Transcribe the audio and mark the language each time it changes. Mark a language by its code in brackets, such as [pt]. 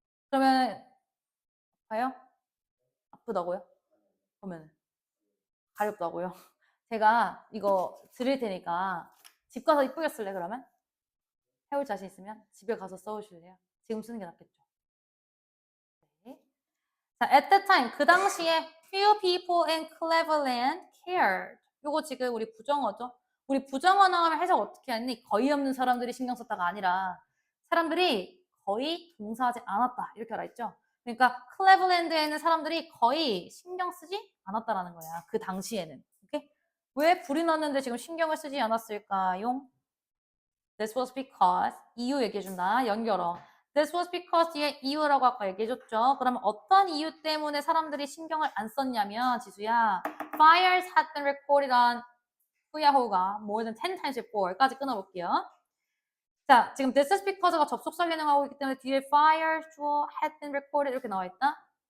[ko] 그러면 봐요? 아프다고요? 그러면 가렵다고요? 제가 이거 드릴 테니까 집 가서 이쁘게 쓸래 그러면? 해올 자신 있으면 집에 가서 써오실래요? 지금 쓰는 게 낫겠죠. 네. [en] 자, at the time [ko] 그 당시에 [en] few people in Cleveland cared. [ko] 요거 지금 우리 부정어죠. 우리 부정어 나오면 해석 어떻게 하니? 거의 없는 사람들이 신경 썼다가 아니라 사람들이 거의 동사하지 않았다 이렇게 알아있죠. 그러니까 클레블랜드에 있는 사람들이 거의 신경 쓰지 않았다라는 거야. 그 당시에는. 오케이? 왜 불이 났는데 지금 신경을 쓰지 않았을까요? [en] This was because [ko] 이유 얘기해준다. 연결어. This was because 뒤에 이유라고 아까 얘기해줬죠. 그러면 어떤 이유 때문에 사람들이 신경을 안 썼냐면 지수야 [en] fires had been recorded on 후야호가 more than 10 times before [ko] 까지 끊어볼게요. 자, 지금 this is because가 접속사 기능하고 있기 때문에 뒤에 fires, 주어, [en] had been recorded [ko] 이렇게 나와 있다.